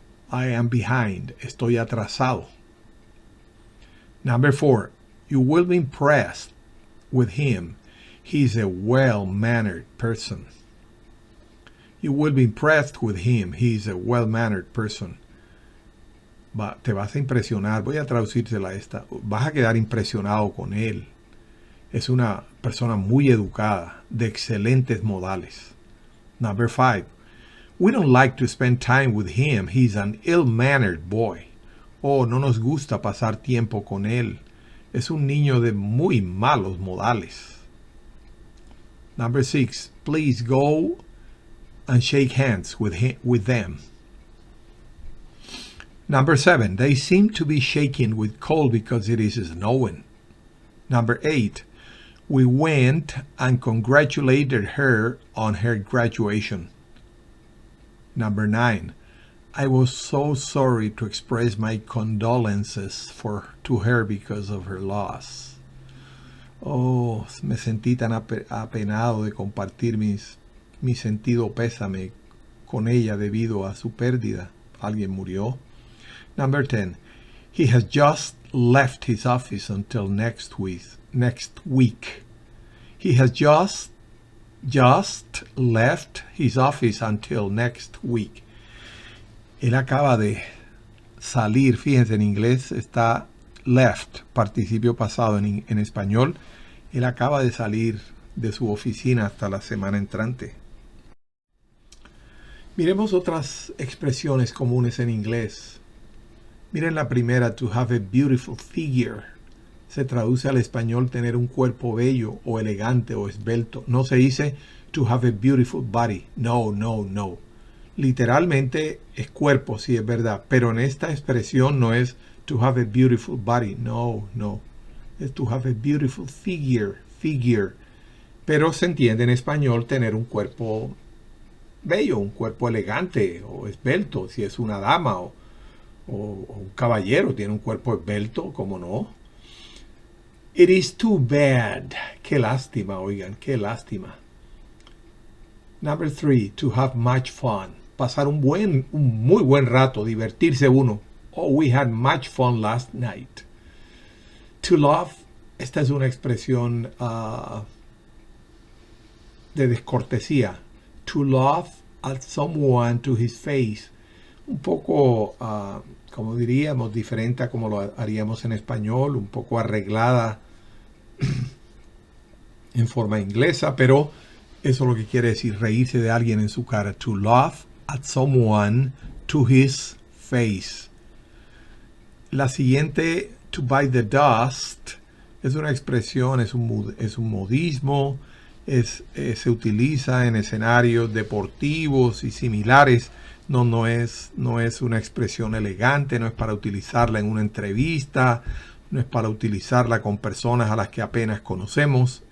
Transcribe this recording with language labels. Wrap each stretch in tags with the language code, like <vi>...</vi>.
<en>I am behind.</en> <es>Estoy atrasado.</es> <en>Number 4. You will be impressed with him. He's a well-mannered person. You will be impressed with him. He's a well-mannered person.</en> <es>Te vas a impresionar. Voy a traducírsela esta. Vas a quedar impresionado con él. Es una persona muy educada, de excelentes modales.</es> <en>Number 5. We don't like to spend time with him. He's an ill-mannered boy.</en> <es>Oh, no nos gusta pasar tiempo con él. Es un niño de muy malos modales.</es> <en>Number 6. Please go and shake hands with them. Number 7. They seem to be shaking with cold because it is snowing. Number 8. We went and congratulated her on her graduation. Number 9. I was so sorry to express my condolences to her because of her loss.</en> <es>Oh, me sentí tan apenado de compartir mi sentido pésame con ella debido a su pérdida. Alguien murió.</es> <en>Number 10. He has just left his office until next week. He has just left his office until next week.</en> <es>Él acaba de salir. Fíjense, en inglés está left, participio pasado. En español, él acaba de salir de su oficina hasta la semana entrante. Miremos otras expresiones comunes en inglés. Miren la primera,</es> <en>to have a beautiful figure.</en> <es>Se traduce al español tener un cuerpo bello o elegante o esbelto. No se dice</es> <en>to have a beautiful body.</en> <es>No. Literalmente es cuerpo, sí es verdad. Pero en esta expresión no es</es> <en>to have a beautiful body.</en> <es>No. Es</es> <en>to have a beautiful figure.</en> <es>pero se entiende en español tener un cuerpo bello, un cuerpo elegante o esbelto, si es una dama o un caballero tiene un cuerpo esbelto, ¿cómo no?</es> <en>It is too bad.</en> <es>Qué lástima, oigan, qué lástima.</es> <en>Number 3, to have much fun.</en> <es>Pasar un muy buen rato, divertirse uno.</es> <en>Oh, we had much fun last night. To love,</en> <es>esta es una expresión de descortesía.</es> <en>To love at someone to his face.</en> <es>Un poco, como diríamos, diferente a como lo haríamos en español, un poco arreglada en forma inglesa, pero eso lo que quiere decir reírse de alguien en su cara.</es> <en>To laugh at someone to his face.</en> <es>La siguiente,</es> <en>to bite the dust,</en> <es>es una expresión, es un modismo, se utiliza en escenarios deportivos y similares. No es una expresión elegante, no es para utilizarla en una entrevista, no es para utilizarla con personas a las que apenas conocemos.</es>